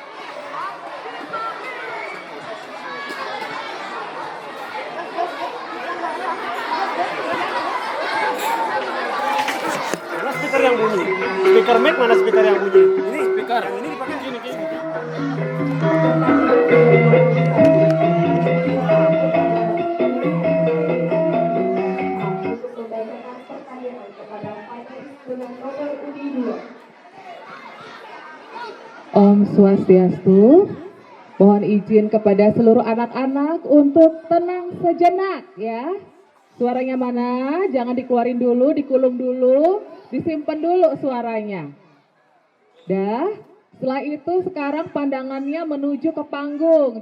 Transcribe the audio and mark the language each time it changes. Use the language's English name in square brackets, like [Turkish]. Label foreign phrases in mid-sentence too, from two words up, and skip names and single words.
[Indonesian] Mana speaker yang bunyi? Speaker mic mana speaker yang bunyi? Ini speaker. Yang ini dipakai gini kayak gini. Untuk membacakan pertanyaan kepada finalis dengan nomor undi 2. [Balinese] Om Swastiastu. [Indonesian] Mohon izin kepada seluruh anak-anak untuk tenang sejenak ya. Suaranya mana? Jangan dikeluarin dulu, dikulung dulu, disimpan dulu suaranya. Dah, Setelah itu sekarang pandangannya menuju ke panggung.